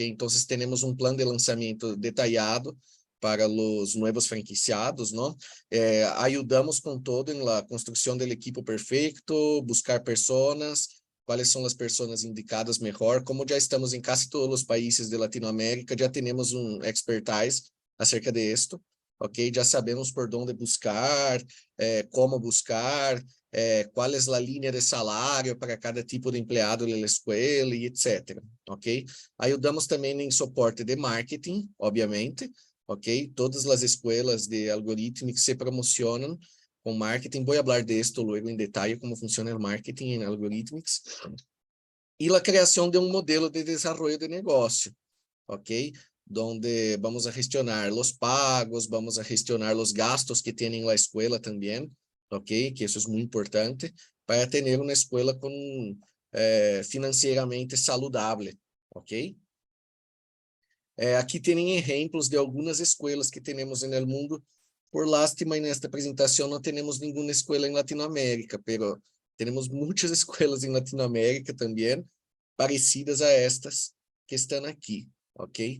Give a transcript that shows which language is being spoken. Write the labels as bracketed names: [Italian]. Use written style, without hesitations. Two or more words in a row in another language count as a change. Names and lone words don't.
[Spanish] Entonces tenemos un plan de lanzamiento detallado para los nuevos franquiciados, ¿no? Ayudamos con todo en la construcción del equipo perfecto, buscar personas, cuáles son las personas indicadas mejor. Como ya estamos en casi todos los países de Latinoamérica, ya tenemos un expertise acerca de esto. ok? [Portuguese] Já sabemos por onde buscar, como buscar, qual é a linha de salário para cada tipo de empleado da escola e etc, ok? Ajudamos também em suporte de marketing, obviamente, ok? Todas as escolas de algoritmos se promocionam com marketing. Vou falar [Spanish] de esto luego [Portuguese] em detalhe, como funciona o marketing em algoritmos. E a criação de um modelo de desenvolvimento de negócio, ok? [Spanish] Donde vamos a gestionar los pagos, vamos a gestionar los gastos que tiene la escuela también, ok? Que eso es muy importante para tener una escuela con, financieramente saludable, ok? [Portuguese] Aqui tem exemplos de algumas escolas que temos no mundo. [Spanish] Por lástima, [Portuguese] nesta apresentação não temos nenhuma escola em Latinoamérica, pero temos muitas escolas em Latinoamérica também, parecidas a estas que estão aqui, ok?